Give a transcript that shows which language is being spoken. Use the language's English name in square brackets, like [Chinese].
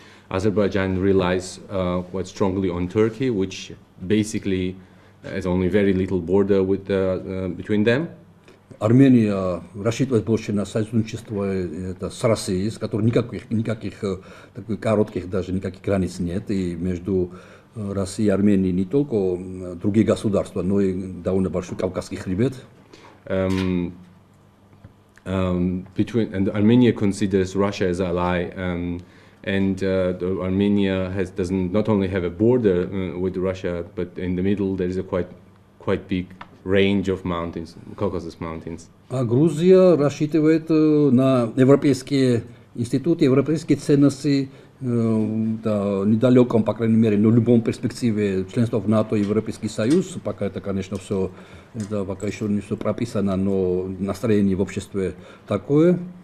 [English] Azerbaijan relies quite strongly on Turkey, which basically has only very little border with between them. [Russian] Армения рассчитывает больше на союзничество с Россией, с которой никаких таких коротких даже никаких границ нет, и между Россией и Арменией не только другие государства, но и довольно большой Кавказский хребет. [English] And Armenia considers Russia as ally, and Armenia doesn't not only have a border with Russia, but in the middle there is a quite big range of mountains, Caucasus Mountains. [Russian] А Грузия рассчитывает на европейские институты, европейские ценности, недалеком, по крайней мере, но в любом перспективе членства в НАТО и Европейский Союз. Пока это, конечно, все, пока еще не все прописано, но настроение в обществе такое.